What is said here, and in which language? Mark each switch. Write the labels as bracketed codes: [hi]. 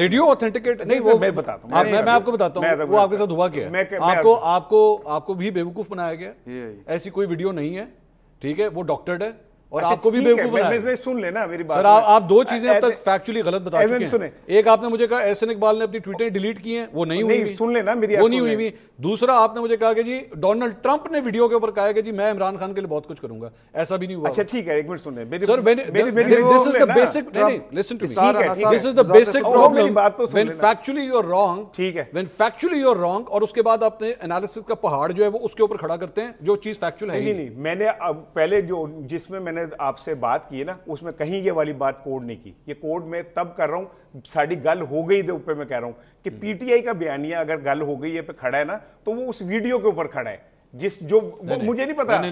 [ur] Video authenticate نہیں، وہ میں بتاتا ہوں، میں آپ کو بتاتا ہوں وہ آپ کے ساتھ ہوا کیا ہے۔ آپ کو بھی بیوقوف بنایا گیا، ایسی کوئی ویڈیو نہیں ہے، ٹھیک ہے، وہ ڈاکٹرڈ ہے اور آپ کو بھی بیوقوف بنایا۔ سن لینا میری بات، سر آپ 2 چیزیں اب تک فیکچولی غلط بتا چکے ہیں۔ ایک آپ نے مجھے کہا احسن اقبال نے اپنی ٹویٹیں ڈیلیٹ کی ہیں، وہ نہیں ہوئی، سن لینا میری، وہ نہیں ہوئی۔ دوسرا آپ نے مجھے کہا کہ جی ڈونلڈ ٹرمپ نے ویڈیو کے اوپر کہا کہ جی میں عمران خان کے لیے بہت کچھ کروں گا، ایسا بھی نہیں ہوا۔ اچھا ٹھیک ہے، ایک منٹ سن لیں [en] sir, this is the basic، listen to me، this is the basic problem when factually you are wrong، [ur] ٹھیک ہے، [en] when factually you are wrong، [ur] اور اس کے بعد آپ نے انالیسس کا پہاڑ جو ہے وہ اس کے اوپر کھڑا کرتے ہیں جو چیز فیکچول ہے۔ نہیں، میں نے پہلے جو جس میں نے آپ سے بات کی ہے نا، اس میں کہیں یہ والی بات کوڈ نہیں کی، یہ کوڈ میں تب کر رہا ہوں ساڑی گل ہو گئی تو اوپر میں کہہ رہا ہوں کہ پی ٹی آئی کا بیانیہ اگر گل ہو گئی ہے پہ کھڑا ہے نا، تو وہ اس ویڈیو کے اوپر کھڑا ہے، جس جو مجھے نہیں پتا،